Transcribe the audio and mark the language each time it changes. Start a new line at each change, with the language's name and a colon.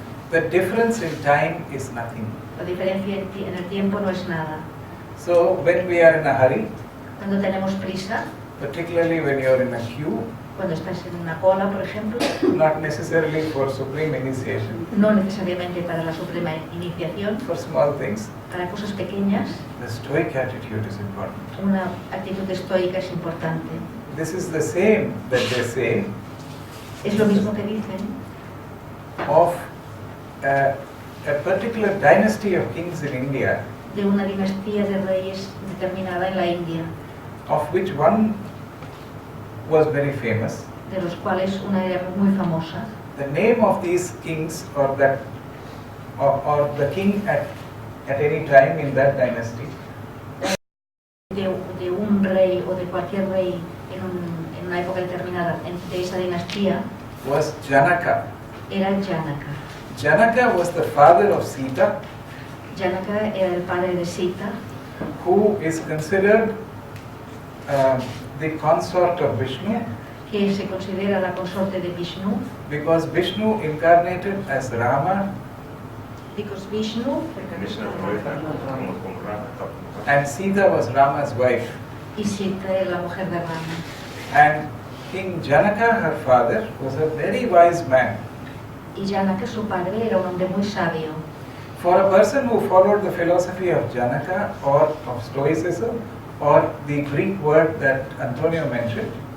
English: The difference in time is nothing.
Spanish: La diferencia en el tiempo no es nada.
English: So when we are in a hurry,
Spanish: Cuando tenemos prisa,
English: particularly when you are in a queue,
Spanish: cuando estás en una cola, por ejemplo,
English: not necessarily for supreme initiation,
Spanish: no necesariamente para la suprema iniciación,
English: for small things,
Spanish: para cosas pequeñas,
English: the stoic attitude is important.
Spanish: una actitud estoica es importante.
English: This is the same that they say
Spanish: Es lo mismo que dicen
English: of a particular dynasty of kings in India,
Spanish: de una dinastía de reyes determinada en la India,
English: of which one was very famous.
Spanish: de los cuales una era muy famosa.
English: The name of these kings or the king at any time in that dynasty
Spanish: De un rey o de cualquier rey en una época determinada de esa dinastía
English: was Janaka.
Spanish: era Janaka.
English: Janaka was the father of Sita,
Spanish: Janaka era el padre de Sita,
English: who is considered the consort of Vishnu,
Spanish: que se considera la consorte de Vishnu,
English: because Vishnu incarnated as Rama because Vishnu
Spanish: Es naturaleza, como rana,
English: and Sita was Rama's wife.
Spanish: y Sita era la mujer de Rama.
English: And King Janaka, her father, was a very wise man.
Spanish: Y Janaka, su padre, era un hombre muy sabio.
English: For a person who followed the philosophy of Janaka or of Stoicism or the Greek word that Antonio mentioned,